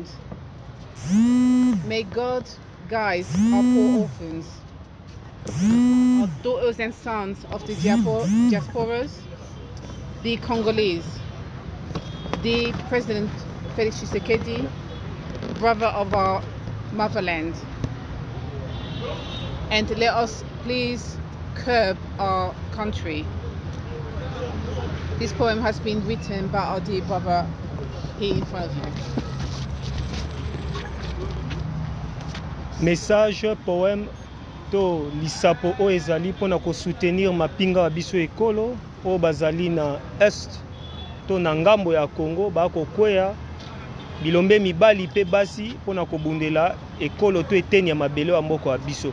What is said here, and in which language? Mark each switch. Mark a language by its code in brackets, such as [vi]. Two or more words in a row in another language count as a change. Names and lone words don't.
[en] May God guide our poor orphans, our daughters and sons of the diasporas, the Congolese, the President Felix Tshisekedi, brother of our motherland. And let us please curb our country. This poem has been written by our dear brother here in front of you. [fr] Message, poème, [ln] to lisapo o ezali pona ko soutenir mapinga wa biso ekolo o bazali na est to na ngambo ya Congo ba ko kwea bilombe mibali pe basi pona ko bundela ekolo to eteni ya mabele wa mboko wa biso.